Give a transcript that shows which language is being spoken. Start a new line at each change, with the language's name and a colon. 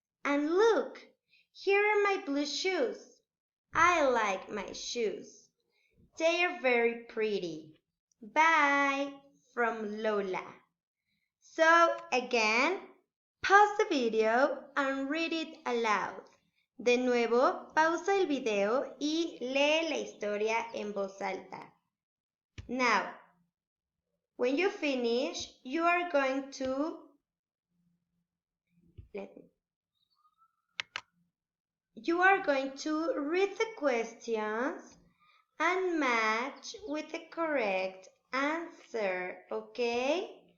English: And look, here are my blue shoes. I like my shoes. They are very pretty. Bye from Lola. So again, pause the video and read it aloud.
Spanish: De nuevo, pausa el video y lee la historia en voz alta.
English: Now, when you finish, you are going to read the questions and match with the correct answer, okay?